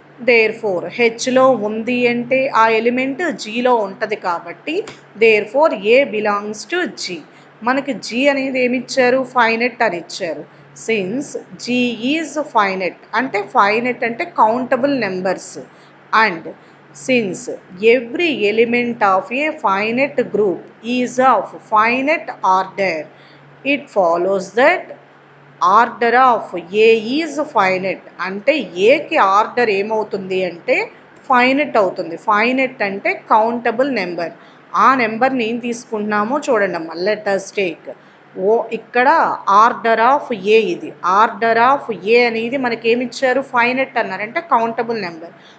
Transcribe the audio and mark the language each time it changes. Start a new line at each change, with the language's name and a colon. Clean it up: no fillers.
Telugu: There four హెచ్లో ఉంది అంటే ఆ ఎలిమెంట్ జీలో ఉంటుంది కాబట్టి
English: Therefore a belongs to G.
Telugu: మనకి జీ అనేది ఏమి ఇచ్చారు? ఫైనెట్ అని ఇచ్చారు.
English: since G is finite
Telugu: అంటే ఫైనెట్ అంటే countable numbers.
English: And since every element of a finite group is of finite order, it follows that order of A is finite.
Telugu: అంటే ఏకి ఆర్డర్ ఏమవుతుంది అంటే ఫైనెట్ అవుతుంది. ఫైనెట్ అంటే కౌంటబుల్ నెంబర్. ఆ నెంబర్ని ఏం తీసుకుంటున్నామో చూడండి అమ్మా.
English: let us take
Telugu: ఇక్కడ ఆర్డర్ ఆఫ్ ఏ, ఇది ఆర్డర్ ఆఫ్ ఏ అనేది మనకి ఏమి ఇచ్చారు, ఫైనెట్ అన్నారు, అంటే కౌంటబుల్ నెంబర్.